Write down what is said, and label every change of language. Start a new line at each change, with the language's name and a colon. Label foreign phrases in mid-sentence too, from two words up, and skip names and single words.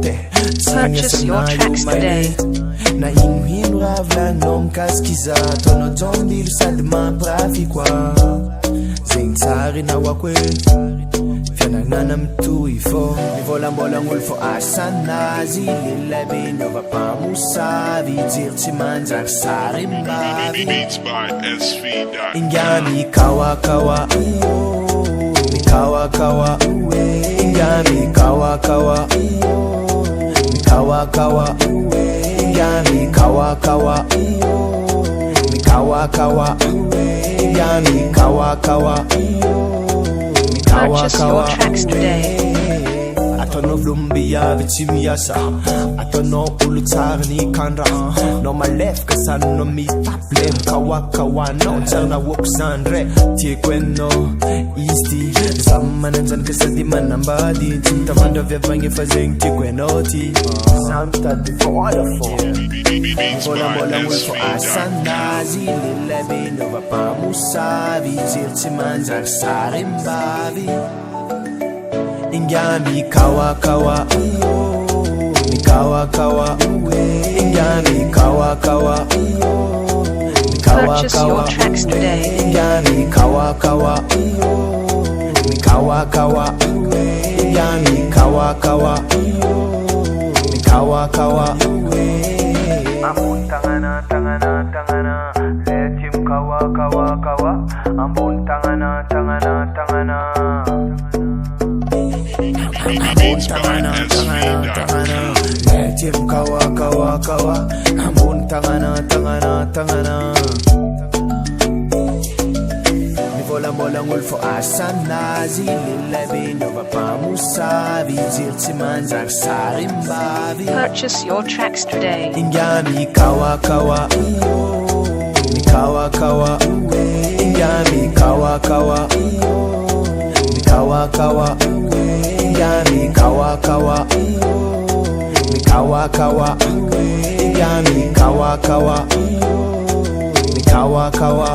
Malagasy: te tsagniasana io maine na inoino raha volaninao mikasiky za ataonao tombilo sady mampirafy koa zegny tsarina hoako hoe fianagnana mitohy fô mivolambolan'olo fô asanazy lelabe naova mpamosavy jiro tsy manjary sary mbavy inga mikawakawa mikawakawa inga mikawakawa mikawakawa inga mikawakawa mikawakawa inga mikawakawa
English: Purchase your tracks today.
Malagasy: Ataonao vlombiavy tsy miasa ataonao olo tsara ny kandra nao malefaka sanonao mitaple mikawakawanao tsarina hoako zany re tieko ainao izy ty za mananjanaka sady manambady tsy mitavandra aviavagny efa zegny tieko ainao ty samy tady vola fô mivolambola olo fô asanazy lelabe naova mpamosavy jiro tsy manjary sary mbavy inga mikawakawa mikawakawa inga mikawakawa
English: Purchase your tracks today.
Malagasy: inga mikawakawa mikawakawa inga mikawakawa mikawakawa ambon tangana tangana tangana letim kawa kawa kawa ambon tangana tangana tangana ambon tangana tangana tangana letim kawa kawa kawa ambon tangana tangana tangana mivolambolang'olo fô asanazy lelabe naova mpamosavy jiro tsy manjary sary mbavy
English: Purchase your tracks today.
Malagasy: inga mikawakawa mikawakawa inga mikawakawa mikawakawa inga mikawakawa mikawakawa inga mikawakawa mikawakawa